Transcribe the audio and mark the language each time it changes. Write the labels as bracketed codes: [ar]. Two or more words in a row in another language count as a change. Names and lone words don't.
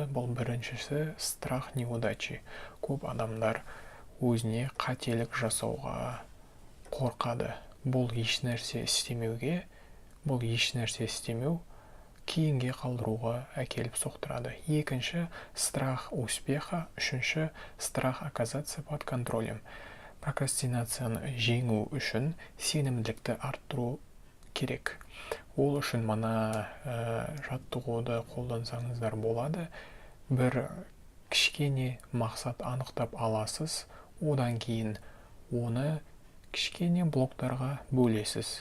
[kk] Бұл біріншісі [ru] страх неудачи. [kk] Көп адамдар өзіне қателік жасауға қорқады. Бұл еш нәрсе істемеу кейінге қалдыруға әкеліп соқтырады. Екінші [ru] страх успеха, [kk] үшінші [ru] страх оказаться под контролем. [kk] Прокрастинацияны жеңу үшін сенімділікті арттыру керек. Ол үшін мына жаттығуды қолдансаңыздар болады. Бір кішкене мақсат анықтап аласыз, одан кейін оны кішкене блоктарға бөлесіз.